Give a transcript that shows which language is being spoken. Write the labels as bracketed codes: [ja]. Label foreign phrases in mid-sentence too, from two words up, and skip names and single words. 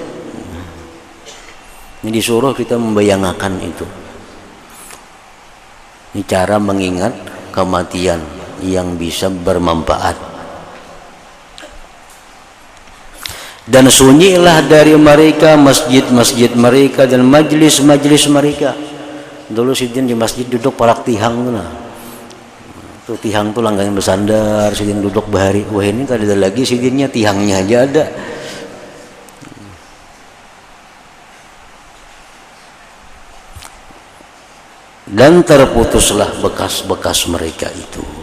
[id] Ini disuruh kita membayangkan itu. Ini cara mengingat kematian yang bisa bermanfaat. Dan sunyilah dari mereka masjid-masjid mereka dan majlis-majlis mereka. [bjn] Dulu sidin di masjid duduk parak tihang tu nah. Tuh tihang tuh langganan bersandar, sidin duduk bahari. Wah ini kada ada lagi sidinnya, tihangnya aja ada. [id] Dan terputuslah bekas-bekas mereka itu.